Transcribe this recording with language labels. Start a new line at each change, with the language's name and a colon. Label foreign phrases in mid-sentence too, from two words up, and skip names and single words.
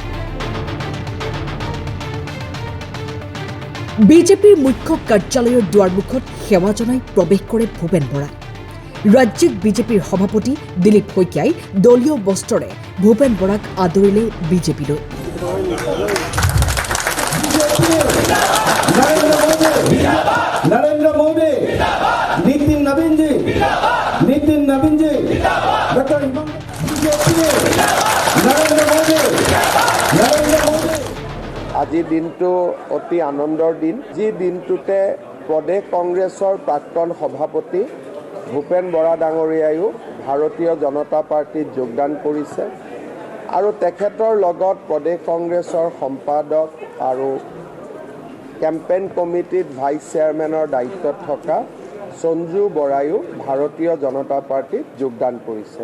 Assamese: বিজেপিৰ মুখ্য কাৰ্যালয়ৰ দুৱাৰমুখত সেৱা জনাই প্ৰৱেশ কৰে ভূপেন বৰা। ৰাজ্যিক বিজেপিৰ সভাপতি দিলীপ শইকীয়াই দলীয় বস্ত্ৰৰে ভূপেন বৰাক আদৰিলে বিজেপিলৈ।
Hindi: नरेंद्र मोदी, नितिन नवीन जी, डॉक्टर नरेंद्र मोदी।
Assamese: আজি দিনটো অতি আনন্দৰ দিন, যি দিনটোতে প্ৰদেশ কংগ্ৰেছৰ প্ৰাক্তন সভাপতি ভূপেন বৰা ডাঙৰীয়ায়ো ভাৰতীয় জনতা পাৰ্টিত যোগদান কৰিছে আৰু তেখেতৰ লগত প্ৰদেশ কংগ্ৰেছৰ সম্পাদক আৰু
English: campaign committee-t vice chairman-r
Assamese: দায়িত্বত থকা সঞ্জু বৰায়ো ভাৰতীয় জনতা পাৰ্টিত যোগদান কৰিছে।